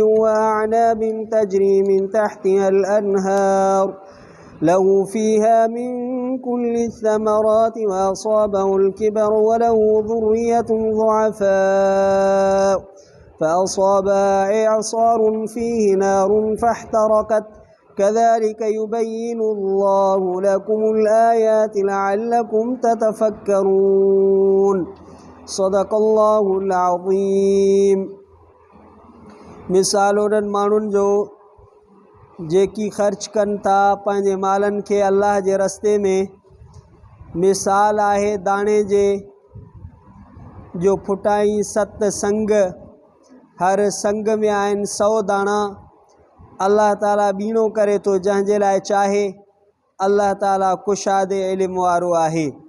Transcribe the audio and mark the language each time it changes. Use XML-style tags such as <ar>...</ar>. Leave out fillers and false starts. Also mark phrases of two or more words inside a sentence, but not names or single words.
<ar>وأعناب تجري من تحتها الأنهار له فيها من كل الثمرات وأصابه الكبر وله ذرية ضعفاء فأصابها إعصار فيه نار فاحترقت كذلك يبين الله لكم الآيات لعلكم تتفكرون. صدق الله العظيم.</ar> <sd>मिसाल माण्हुनि जो जेकी ख़र्च कनि था पंहिंजे मालनि खे अल्लाह जे रस्ते में मिसाल आहे दाणे जे जो फुटाई 7 संग हर संग में आहिनि 100 दाणा अल्लाह ताला बीणो करे तो जंहिंजे लाइ चाहे अल्लाह ताला कुशादे इल्म वारो आहे।</sd>